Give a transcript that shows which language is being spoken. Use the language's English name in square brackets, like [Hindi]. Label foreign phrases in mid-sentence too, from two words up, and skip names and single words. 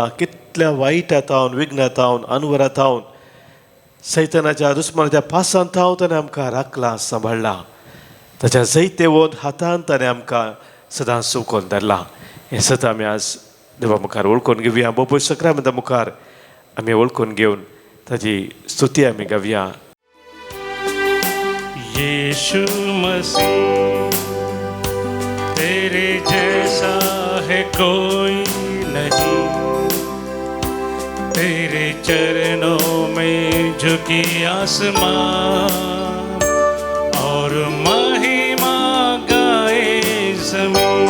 [Konkani] कितल्या वायटांतावन, विघ्नांतावन, अनवरांतावन, सैतानाच्या दुस्मानाच्या पासांत हांव ताणें आमकां राखला, सांबाळला. ताच्या जैते वोन हातांत ताणें आमकां सदांच सुकोवन धरला. हें सत आमी आज देवा मुखार वळखून घेवया. बोपय सक्रामेंता मुखार आमी वळखून घेवन ताजी स्तुती आमी गावया. [Hindi] यीशु मसीह, तेरे जैसा है कोई नहीं. तेरे चरणों में झुकी आसमान और महिमा गाए ज़मीन.